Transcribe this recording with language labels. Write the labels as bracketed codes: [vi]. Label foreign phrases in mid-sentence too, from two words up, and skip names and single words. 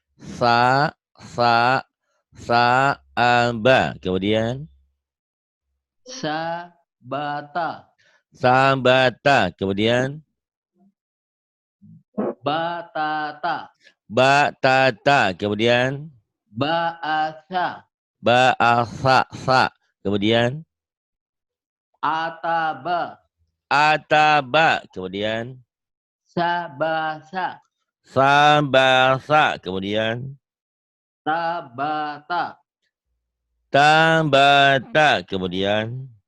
[id] Sa'aba. Kemudian. Sabata. Sabata. Kemudian. Batata. Batata. Kemudian. Ba'asa. Ba'asa. Kemudian. Ataba. Ataba. Kemudian. Sabasa. Sabasa. Kemudian. Tabata. Tabata. Kemudian.